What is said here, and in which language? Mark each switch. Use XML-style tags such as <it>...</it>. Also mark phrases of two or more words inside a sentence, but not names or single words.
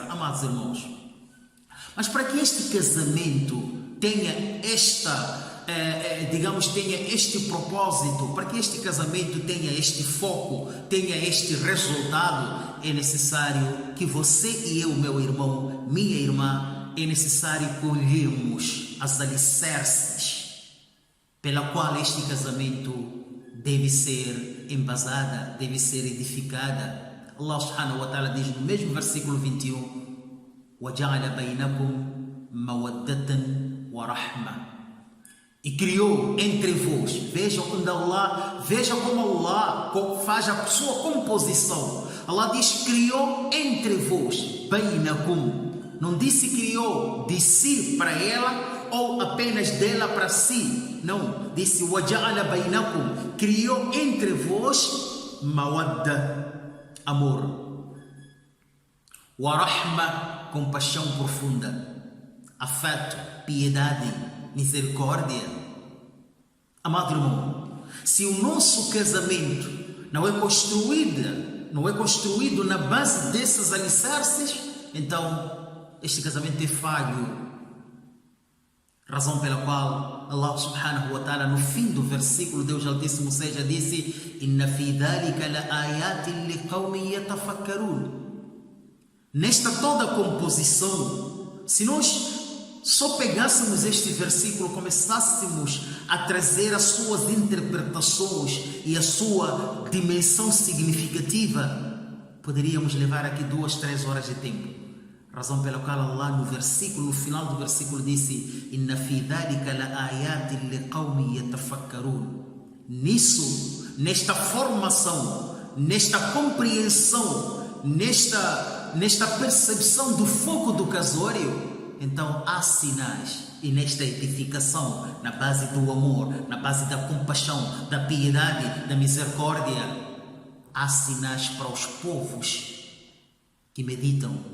<pt>Amados irmãos, mas para que este casamento tenha tenha este propósito, para que este casamento tenha este foco, tenha este resultado, é necessário que você e eu, meu irmão, minha irmã, é necessário colhermos as alicerces pela qual este casamento deve ser embasada, deve ser edificada. Allah</pt> <ar>سبحانه وتعالى</ar> <pt>diz no mesmo versículo 21:</pt> <ar>وَجَعَلَ بَيْنَكُمْ مَوَدَّةً وَرَحْمَةً,</ar> <pt>e criou entre vós. Vejam como Allah faz a sua composição. Allah diz criou entre vós, bainakum. Não disse criou de si para ela ou apenas dela para si. Não, disse</pt> <ar>وجعل بينكم,</ar> <pt>criou entre vós mawadda, amor,</pt> <ar>ورحمة,</ar> <pt>compaixão profunda, afeto, piedade, misericórdia. Amado irmão, se o nosso casamento não é construído na base desses alicerces, então este casamento é falho. Razão pela qual Allah</pt> <ar>سبحانه وتعالى,</ar> <pt>no fim do versículo, Deus Altíssimo seja, disse:</pt> <ar>إن في ذلك لآيات لقوم يتفكرون.</ar> <pt>Nesta toda composição, se nós só pegássemos este versículo, começássemos a trazer as suas interpretações e a sua dimensão significativa, poderíamos levar aqui 2-3 horas de tempo. Razão pela qual Allah no final do versículo disse:</pt> <ar>إن في ذلك لآيات لقوم يتفكرون.</ar> <pt>Nisso, nesta formação, nesta compreensão, nesta percepção do foco do casório, então há sinais. E nesta edificação, na base do amor, na base da compaixão, da piedade, da misericórdia, há sinais para os povos que meditam.</pt>